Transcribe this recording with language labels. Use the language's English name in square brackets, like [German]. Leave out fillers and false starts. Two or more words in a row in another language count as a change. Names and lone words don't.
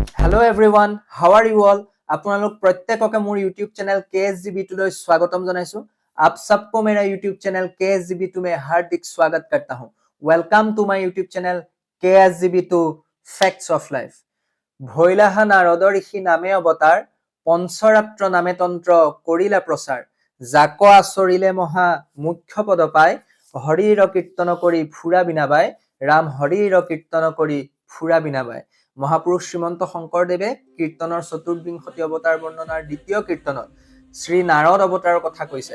[English] Hello everyone, how are you all? [Assamese] আপোনালোক প্ৰত্যেককে মোৰ YouTube चैनल KSGB2 লৈ স্বাগতম জনাইছো। [Hindi] आप सबको मेरा YouTube चैनल KSGB2 में हार्दिक स्वागत करता हूं। [English] welcome to my YouTube channel KSGB2 facts of life. [Assamese] ভৈলাহা নাৰদৰ ঋষি নামে অৱতাৰ, পঞ্চৰাত্ৰ নামে তন্ত্ৰ কৰিলা প্ৰচাৰ, জাক আচৰিলে মহা মুখ্য পদ পায়, হৰিৰ কীৰ্তন কৰি ফুৰা বিনাবাই, ৰাম হৰিৰ কীৰ্তন কৰি ফুৰা বিনাবাই। মহাপুৰুষ শ্ৰীমন্ত শংকৰদেৱে কীৰ্তনৰ চতুৰ্বিংশতি অৱতাৰ বৰ্ণনাৰ দ্বিতীয় কীৰ্তনত শ্ৰী নাৰদ অৱতাৰৰ কথা কৈছে।